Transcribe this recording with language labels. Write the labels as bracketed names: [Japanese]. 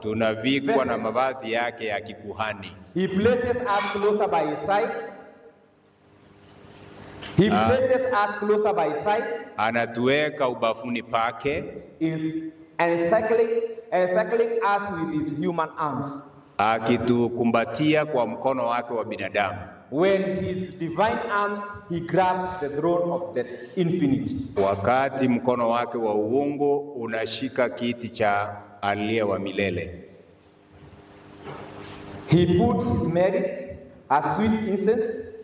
[Swahili] tunavikwa na mavazi yake ya kikuhani. [English] He places us closer by his side. He places us closer by his side, [Swahili] Anatuweka ubafuni pake, [English] encircling us with his human arms. [Swahili] akitukumbatia kwa mkono wake wa binadamu. [English] When his divine arms, he grabs the throne of the infinite. [Swahili] Wakati mkono wake wa uungu unashika kiti cha aliye wa milele. [English] He put his merits as sweet incense.